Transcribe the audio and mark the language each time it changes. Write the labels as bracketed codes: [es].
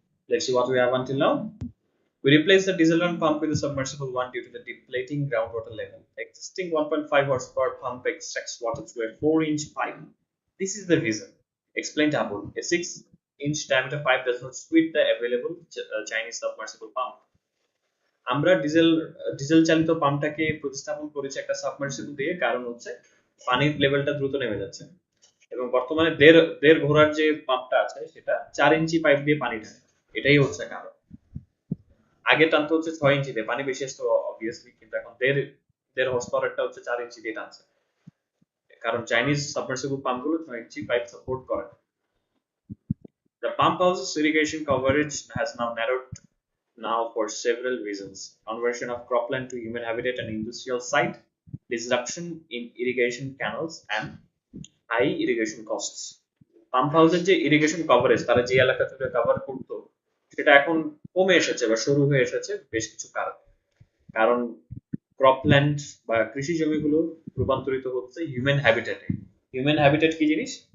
[en] Let's see what we have until now. We replaced the diesel run pump with a submersible one due to the depleting groundwater level. Existing 1.5 horsepower pump extracts water through a 4-inch pipe. This is the reason. Explained Abul. A 6-inch diameter pipe does not suit the available Chinese submersible pump. [bn] আমরা diesel চালিত পাম্পটাকে প্রতিস্থাপন করেছি একটা submersible দিয়ে, কারণ হচ্ছে পানির লেভেলটা দ্রুত নেমে যাচ্ছে এবং বর্তমানে দেড় ঘোড়ার যে পাম্পটা আছে সেটা 4 ইঞ্চি পাইপ দিয়ে পানি টানে। এটাই হচ্ছে কারণ। আগে টানতে হচ্ছে 6 ইঞ্চি দিয়ে, পানি বেশি আসতো অবভিয়াসলি, কিন্তু এখন দেড় হর্স পাওয়ারটা হচ্ছে 4 ইঞ্চি দিয়ে টানছে, কারণ চাইনিজ সাবমার্সিবল পাম্পগুলো 6 ইঞ্চি পাইপ সাপোর্ট করে। [en] The pump house's irrigation coverage has now narrowed now for several reasons: conversion of cropland to human habitat and industrial site, disruption in irrigation canals, and high irrigation costs. [bn] Pump হাউসের যে irrigation coverage তারা যে এলাকা থেকে cover করতো সেটা এখন কমে এসেছে বা শুরু হয়ে এসেছে বেশ কিছু কারণ ক্রপল্যান্ড বা কৃষি জমিগুলো রূপান্তরিত হচ্ছে হিউম্যান হ্যাবিটেটে। হিউম্যান হ্যাবিটেট কি জিনিস?